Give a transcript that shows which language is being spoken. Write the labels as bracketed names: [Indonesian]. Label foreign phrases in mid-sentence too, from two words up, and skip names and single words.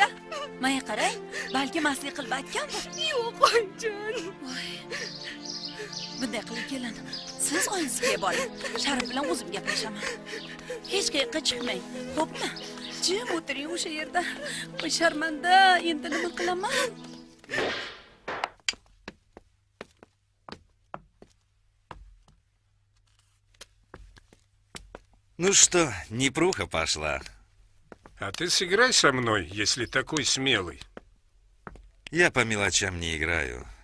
[Uzbek] Menga qarang, balki maslik qilib aytgandir. Yo'q, oyjon. Voy. Bunday qilib kelin. Siz oyingizga boring. Sharif bilan o'zim gaplashaman. Hech qayerga chiqmang, xo'pmi? Jim o'tiring o'sha yerda. Voy sharmanda, endi nima qilaman? [Russian] Ну что, непруха пошла. А ты сыграй со мной, если такой смелый. Я по мелочам не играю.